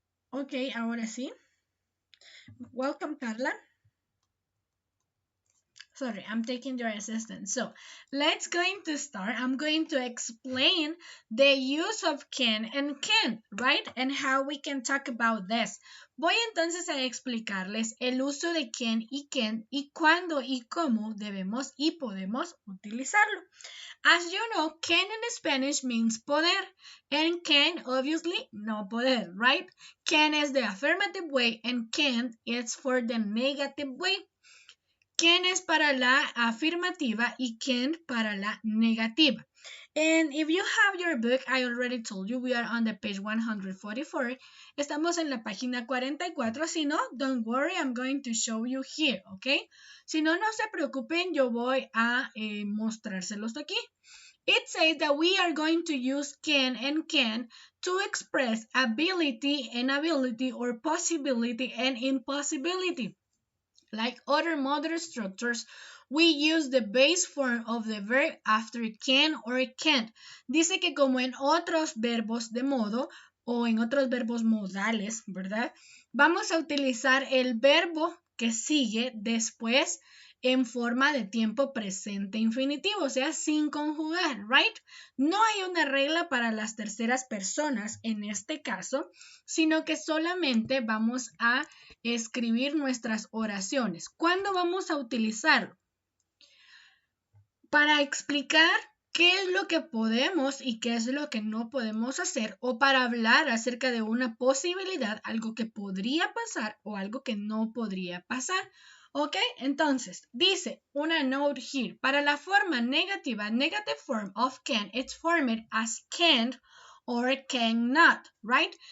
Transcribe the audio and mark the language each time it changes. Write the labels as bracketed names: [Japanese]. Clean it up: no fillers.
[Spanish] Ok, ahora sí. [English] Welcome, [Spanish] Carla. [English] Sorry, I'm taking your assistance. So, let's going to start. I'm going to explain the use of can and can't, right? And how we can talk about this. [Spanish] Voy entonces a explicarles el uso de can y can't y cuándo y cómo debemos y podemos utilizarlo. [English] As you know, can in Spanish means poder, and can obviously no poder, right? Can is the affirmative way and can't is for the negative way. [Spanish] Can es para la afirmativa y can't para la negativa. [English] And if you have your book, I already told you we are on the page 144. [Spanish] Estamos en la página 44. Si no, [English] don't worry, I'm going to show you here, okay? [Spanish] Si no, no se preocupen, yo voy a mostrárselos aquí. [English] It says that we are going to use can and can to express ability, inability, or possibility and impossibility. Like other modern structures, we use the base form of the verb after can or can't. [Spanish] Dice que como en otros verbos de modo o en otros verbos modales, ¿verdad? Vamos a utilizar el verbo que sigue después en forma de tiempo presente infinitivo, o sea, sin conjugar, right? No hay una regla para las terceras personas en este caso, sino que solamente vamos a escribir nuestras oraciones. ¿Cuándo vamos a utilizarlo? Para explicar qué es lo que podemos y qué es lo que no podemos hacer, o para hablar acerca de una posibilidad, algo que podría pasar o algo que no podría pasar. ¿Ok? Entonces, dice una [English] note here. [Spanish] Para la forma negativa, [English] negative form of can, it's formed as can't or cannot, right?